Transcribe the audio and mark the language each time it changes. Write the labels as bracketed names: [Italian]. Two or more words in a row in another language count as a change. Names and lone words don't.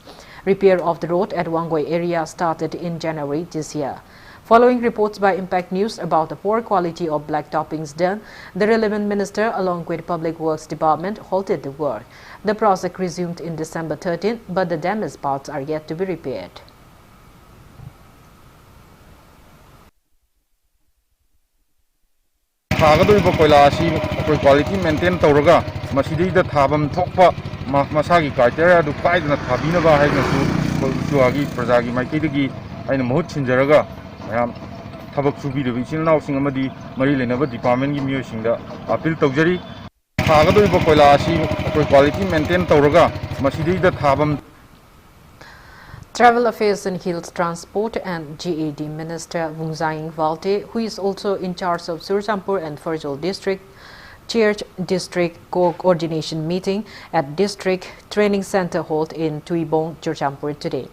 [English] Repair of the road at Wangoi area started in January this year. Following reports by Impact News about the poor quality of black toppings done, the relevant minister along with Public Works Department halted the work. The project resumed in December 13, but the damaged parts are yet to be repaired. [Manipuri] थागदोइबो कोयला असि कोइ [English] quality maintain [Manipuri] तौरगा मसिदैदा थाबम थोकपा मसागी क्राइटेरिया दु पाइदना थाबिनबा हाइनसु जुआगी प्रजागी माइकेदगी आइना महूत छिनजरगा मयाम थबक सुबिदबि चिननाउसिंग अमदि मरि लेनबा डिपार्टमेंट गी मियोसिंगदा अपील तौजरी थागदोइबो कोयला असि कोइ [English] quality maintain [Manipuri] तौरगा मसिदैदा थाबम. [English] Travel Affairs and Hills Transport and GAD Minister Vungzaing Valte, who is also in charge of Surchampur and Farjol District, chaired District Coordination meeting at District Training Center held in Tuibong, Surchampur today.